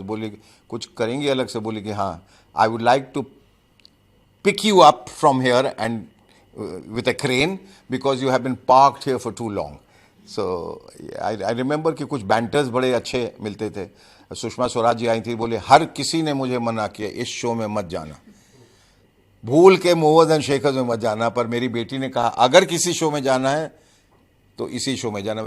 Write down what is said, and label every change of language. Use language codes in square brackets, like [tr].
[hi] बोले कुछ करेंगे अलग से? बोले कि हाँ, [en] I would like to pick you up from here and with a crane because you have been parked here for too long. So I remember [hi] कि कुछ बैंटर्स बड़े अच्छे मिलते थे. सुषमा स्वराज जी आई थी, बोले हर किसी ने मुझे मना किया इस शो में मत जाना, भूल के मूवर्स एंड शेकर्स में मत जाना, पर मेरी बेटी ने कहा अगर किसी शो में जाना है तो इसी शो में जाना.